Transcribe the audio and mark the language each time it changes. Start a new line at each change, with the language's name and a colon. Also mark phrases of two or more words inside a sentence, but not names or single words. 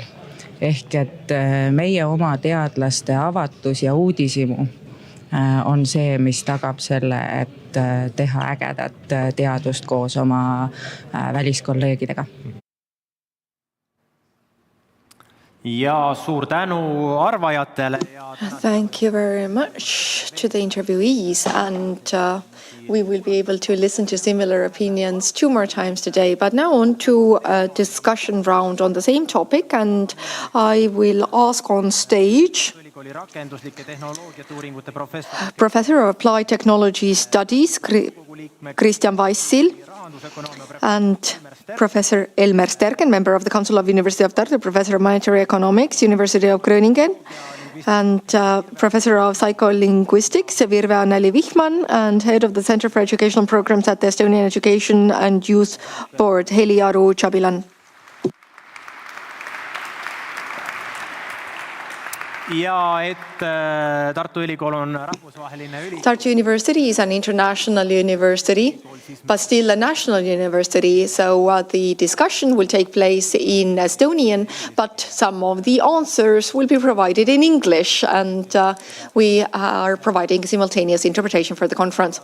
Estonian: Ehk et meie oma teadlaste avatus ja uudisimu on see, mis tagab selle, et teha ägedat teadust koos oma väliskolleegidega. Ja suur tänu arvajatele.
English: Thank you very much to the interviewees, and we will be able to listen to similar opinions 2 more times today. But now on to a discussion round on the same topic, and I will ask on stage Professor of Applied Technology Studies Kristjan Vassil and Professor Elmer Sterken, member of the Council of University of Tartu, Professor of Monetary Economics, University of Groningen, and Professor of Psycholinguistics, Virve Anneli Vihman, and Head of the Center for Educational Programs at the Estonian Education and Youth Board, Heli Aru Chabilan.
Estonian: ja et Tartu Ülikool on rahvusvaheline ülikool.
English: Tartu University is an international university, but still a national university. So the discussion will take place in Estonian, but some of the answers will be provided in English, and we are providing simultaneous interpretation for the conference.